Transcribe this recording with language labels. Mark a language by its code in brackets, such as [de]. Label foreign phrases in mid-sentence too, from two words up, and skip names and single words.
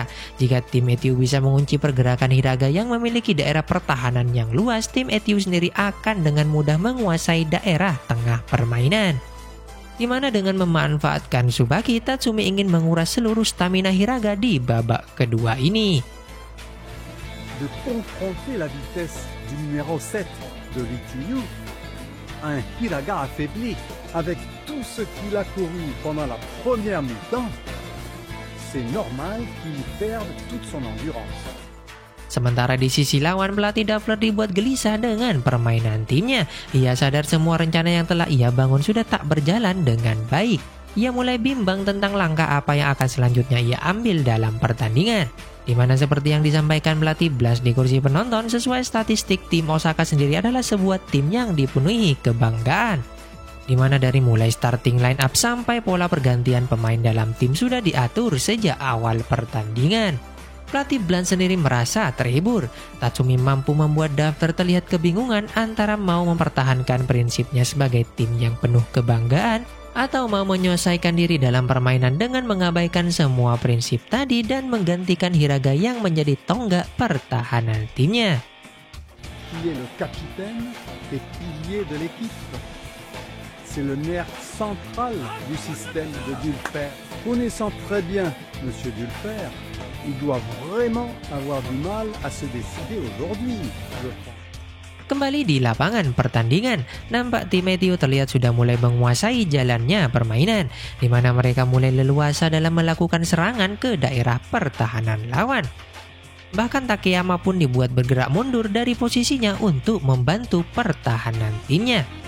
[id] Jika tim Etiu bisa mengunci pergerakan Hiraga yang memiliki daerah pertahanan yang luas, tim Etiu sendiri akan dengan mudah menguasai daerah tengah permainan. Di mana dengan memanfaatkan Tsubaki, Tatsumi ingin menguras seluruh stamina Hiraga di babak kedua ini. [fr] De confronter la vitesse du numéro 7 de Rikyu, un Hiraga affaibli avec tout ce qu'il a couru pendant la première mi-temps, c'est normal qu'il perde toute son endurance. [id] Sementara di sisi lawan, pelatih Dafler dibuat gelisah dengan permainan timnya. Ia sadar semua rencana yang telah ia bangun sudah tak berjalan dengan baik. Ia mulai bimbang tentang langkah apa yang akan selanjutnya ia ambil dalam pertandingan. Di mana seperti yang disampaikan pelatih Blast di kursi penonton, sesuai statistik tim Osaka sendiri adalah sebuah tim yang dipenuhi kebanggaan. Di mana dari mulai [en] starting line up [id] sampai pola pergantian pemain dalam tim sudah diatur sejak awal pertandingan. Pelatih Blast sendiri merasa terhibur. Tatsumi mampu membuat Daftar terlihat kebingungan antara mau mempertahankan prinsipnya sebagai tim yang penuh kebanggaan atau mau menyelesaikan diri dalam permainan dengan mengabaikan semua prinsip tadi dan menggantikan Hiraga yang menjadi tonggak pertahanan timnya. [fr] Qui est le capitaine et pilier de l'équipe. C'est le nerf central du système de Dulfer. Connaissant très bien Monsieur Dulfer, il doit vraiment avoir du mal à se décider aujourd'hui, je pense. [id] Kembali di lapangan pertandingan, nampak tim Etiu terlihat sudah mulai menguasai jalannya permainan, di mana mereka mulai leluasa dalam melakukan serangan ke daerah pertahanan lawan. Bahkan Takeyama pun dibuat bergerak mundur dari posisinya untuk membantu pertahanan timnya.